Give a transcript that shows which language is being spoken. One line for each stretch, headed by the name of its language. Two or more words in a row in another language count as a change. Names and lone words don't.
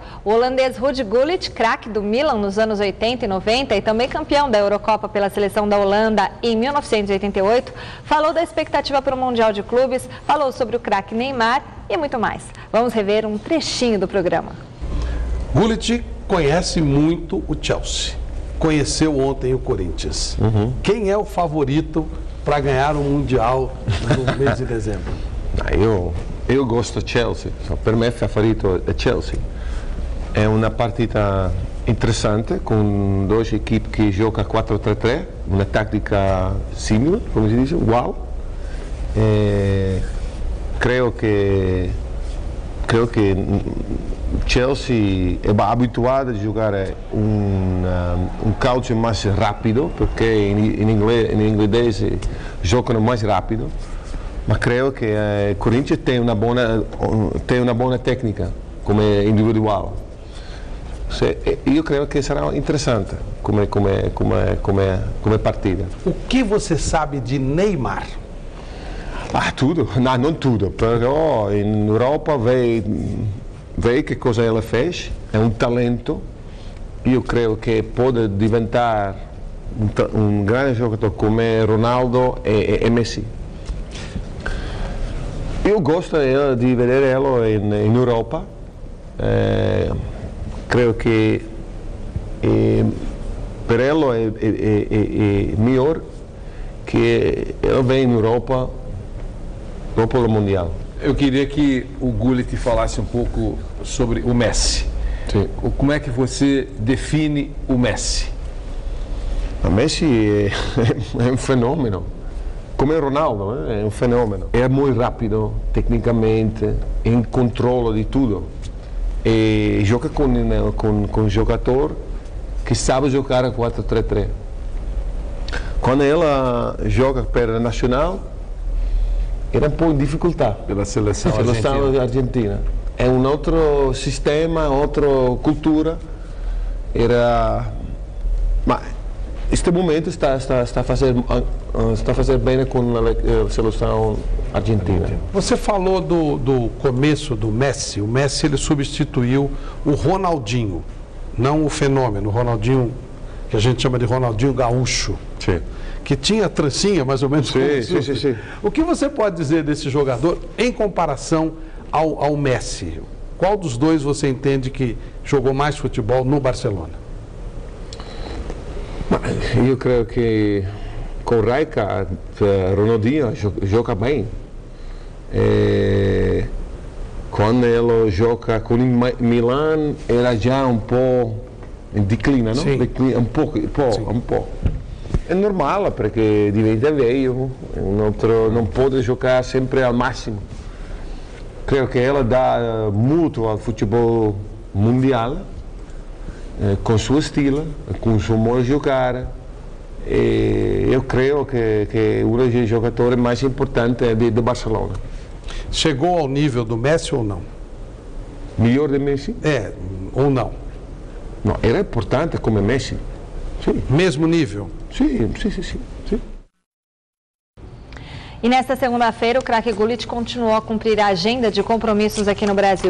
Portuguese: O holandês Ruud Gullit, craque do Milan nos anos 80 e 90 e também campeão da Eurocopa pela seleção da Holanda em 1988, falou da expectativa para o Mundial de Clubes, falou sobre o craque Neymar e muito mais. Vamos rever um trechinho do programa. Gullit conhece muito o Chelsea. Conheceu ontem o Corinthians. Quem é o favorito para ganhar o Mundial no mês de dezembro? Eu gosto do
Italian: Chelsea, per me il favorito è Chelsea. È una partita interessante con due equipi che giocano 4-3-3, una tattica simile, come si dice, uguale. Credo che Chelsea è abituato a giocare un calcio più rapido, perché in inglese giocano più rapido, ma credo che Corinthians tem una buona tecnica come individuale. Io credo che sarà interessante come partita.
Portuguese: O que você sabe de Neymar? Tudo, no,
Italian: non tutto, però in Europa vedi che cosa
Portuguese: ela fez,
Italian: è un talento. Io credo che può diventare un grande giocatore come Ronaldo e Messi. Io gosto di vederlo in Europa, credo che per ela è migliore che
Portuguese: ela venha
Italian: in Europa dopo il Mundial.
Portuguese: Eu queria que o Gullit falasse um pouco sobre o Messi. Sim. Como é que você define o Messi?
Italian: O Messi è un fenomeno, come Ronaldo, è un fenomeno. È molto rapido tecnicamente, in controllo di tutto e gioca con un giocatore che sa giocare a 4-3-3. Quando ela gioca per la nazionale era un po' in difficoltà
Portuguese: Pela seleção argentina.
Italian: È un altro sistema, un'altra cultura. Ma in questo momento sta fazendo bene
Portuguese: com a seleção argentina. Você falou do começo do Messi. O Messi ele substituiu o Ronaldinho, não o fenômeno, o Ronaldinho que a gente chama de Ronaldinho Gaúcho. Sim. Que tinha trancinha, mais ou menos. Sim. O que você pode dizer desse jogador em comparação ao Messi? Qual dos dois você entende que jogou mais futebol no Barcelona?
Italian: Io credo che con Rijkaard Ronaldinho gioca bene. Quando ele gioca con il Milan era già un po' in declina, no? Sì. Un po'. È normale perché diventa vecchio, non può giocare sempre al massimo. Credo che ela dà molto al futebol mondiale, con il suo stile, con il suo modo di giocare. E io credo che uno dei giocatori mais importanti do Barcelona.
Portuguese: Chegou ao nível do Messi ou não? Melhor de Messi? Ou não? Não, era importante como Messi. Sim. Mesmo nível? Sim. E nesta segunda-feira, o craque Gullit continuou a cumprir a agenda de compromissos aqui no Brasil.